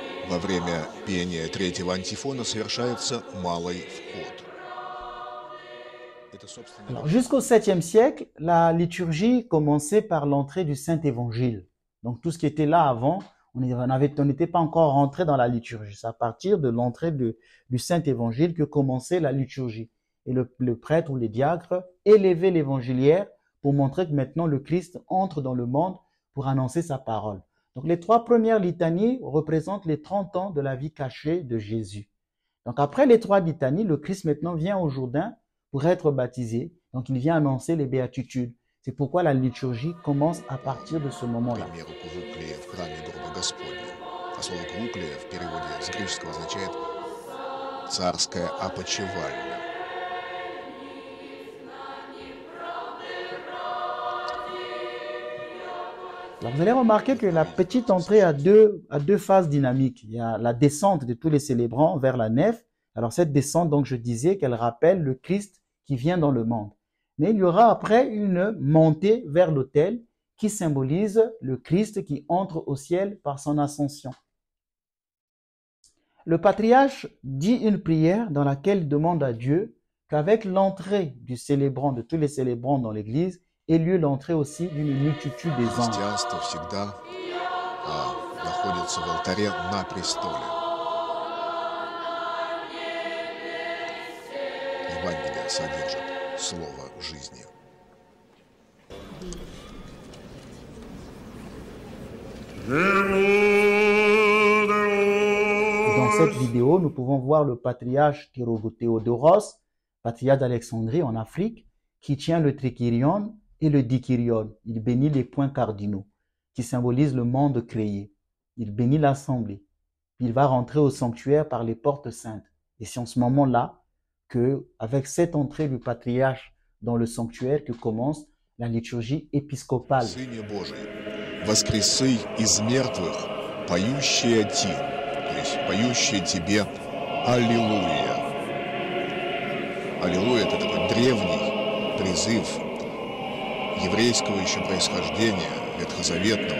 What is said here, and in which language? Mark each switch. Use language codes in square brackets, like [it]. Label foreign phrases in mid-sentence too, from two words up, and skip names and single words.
[ru] Во время пения третьего антифона совершается малый вход. Это, собственно [fr] Alors, [ru] говоря, [fr] jusqu'au 7e siècle, la liturgie commençait par l'entrée du Saint-Évangile. Donc, tout ce qui était là avant, on n'était pas encore rentré dans la liturgie. C'est à partir de l'entrée du Saint-Évangile que commençait la liturgie. Et le prêtre ou les diacres élevaient l'évangiliaire pour montrer que maintenant le Christ entre dans le monde pour annoncer sa parole. Donc, les 3 premières litanies représentent les 30 ans de la vie cachée de Jésus. Donc, après les 3 litanies, le Christ maintenant vient au Jourdain pour être baptisé. Donc, il vient annoncer les béatitudes. C'est pourquoi la liturgie commence à partir de ce [ru] к [fr] moment-là. [ru] примеру, кувуклия в храме гроба Господня. А слово кувуклия в переводе с греческого означает «царская опочивальня». [fr] Alors, vous allez remarquer que la petite entrée a deux phases dynamiques. Il y a la descente de tous les célébrants vers la nef. Alors, cette descente, donc, je disais qu'elle rappelle le Christ qui vient dans le monde. Mais il y aura après une montée vers l'autel qui symbolise le Christ qui entre au ciel par son ascension. Le patriarche dit une prière dans laquelle il demande à Dieu qu'avec l'entrée du célébrant, de tous les célébrants dans l'église, ait lieu l'entrée aussi d'une multitude des anges. [ru] Христианство всегда находится в алтаре на престоле. Евангелие содержит слово жизни. [fr] Dans cette vidéo, nous pouvons voir le patriarche Théodoros, patriarche d'Alexandrie en Afrique, qui tient le trikyrion et le dikyrion. Il bénit les points cardinaux, qui symbolisent le monde créé. Il bénit l'assemblée. Puis il va rentrer au sanctuaire par les portes saintes. Et c'est en ce moment-là que, avec cette entrée du patriarche dans le sanctuaire, que commence la liturgie épiscopale. [ru] Сыне Божий, воскресы из мертвых, поющие Ти, то есть поющие Тебе Аллилуйя. Аллилуйя – это такой древний призыв еврейского еще происхождения, ветхозаветного.